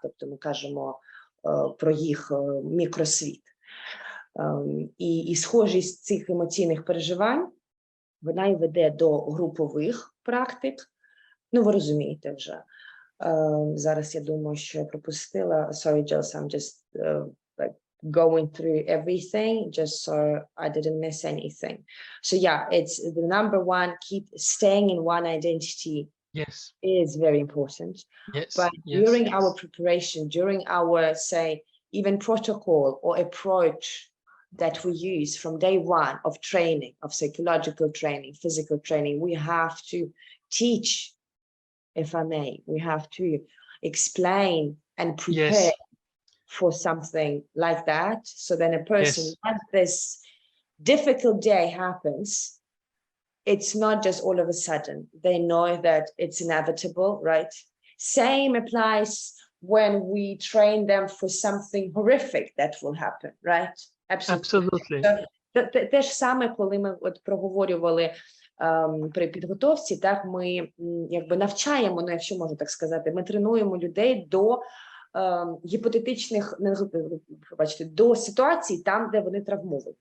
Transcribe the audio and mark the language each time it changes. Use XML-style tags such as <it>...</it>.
<uk>Тобто ми кажемо про їх мікросвіт. І схожість цих емоційних переживань, вона і веде до групових практик. Ну, ви розумієте вже. Зараз я думаю, що я пропустила.</uk> <en>Sorry, Jules, I'm just going through everything, just so I didn't miss anything. So yeah, it's the number one, keep staying in one identity. Yes. Is very important. Yes. But during our preparation, during our, say, even protocol or approach that we use from day one of training, of psychological training, physical training, we have to teach, if I may, we have to explain and prepare for something like that. So then a person, once this difficult day happens, it's not just all of a sudden. They know that it's inevitable, right? Same applies when we train them for something horrific that will happen, right? Absolutely.</en> <uk>Те ж саме, коли ми проговорювали при підготовці, так, ми якби навчаємо, ну, якщо можна так сказати, ми тренуємо людей до гіпотетичних, до ситуацій там, де вони травмовані.</uk>